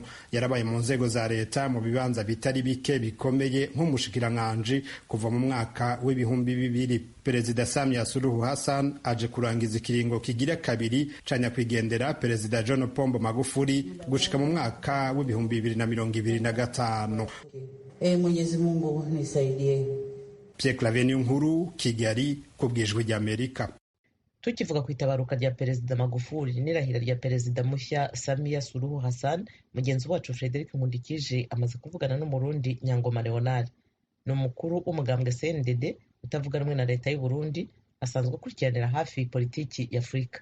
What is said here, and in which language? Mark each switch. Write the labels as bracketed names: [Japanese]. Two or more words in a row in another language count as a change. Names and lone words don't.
[Rundi] Yarabaye mu nzego za leta mu bibanza bitari bike bikomeye nk'umushikiranganji kuva mu mwaka w'2000. Perezida Samia Suluhu Hassan aje kurangiza ikiringo kigira kabiri canya kwigendera Perezida John Pombe Magufuli gushika mu mwaka w'2025. [Swahili] Mwenyezi Mungu nisaidie. [Rundi] Pierre Claver Nkuru, Kigali, kubwijwe rya Amerika. Tukivuga ku itabaruka rya Perezida Magufuli n'irahira rya Perezida mushya Samia Suluhu Hassan, mugenzi wacu Frederic Nkundikije amaze kuvugana n'umurundi Nyangoma Leonard. Ni umukuru w'umugambwe CNDD utavuga rumwe na leta y'u Burundi, asanzwe akurikiranira hafi politiki ya Afurika.